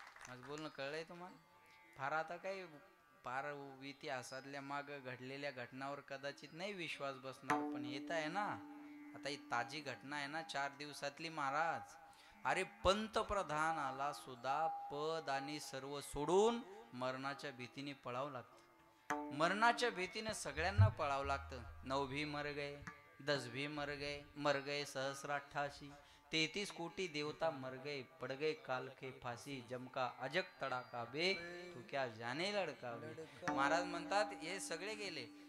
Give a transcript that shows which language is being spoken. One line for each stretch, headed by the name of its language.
Marathi: आज बोलणं कळलंय तुम्हाला. फार आता काही फार इतिहासातल्या माग घडलेल्या घटनावर कदाचित नाही विश्वास बसणार, पण येत आहे ना आता ही ताजी घटना आहे ना 4 दिवसातली. महाराज, अरे पंतप्रधानाला सुद्धा पद आणि सर्व सोडून मरणाच्या भीतीने पळावं लागतं. मरणाच्या भीतीने सगळ्यांना पळावं लागतं.
Hindi: 9 भी मर गए, 10 भी मर गए सहस्राठाशी, 33 कोटी देवता मर गए, पड़ गए काल के फांसी, जमका अजक तड़ाका बे, तू क्या जाने लड़का बे.
Marathi: महाराज म्हणतात हे सगळे गेले.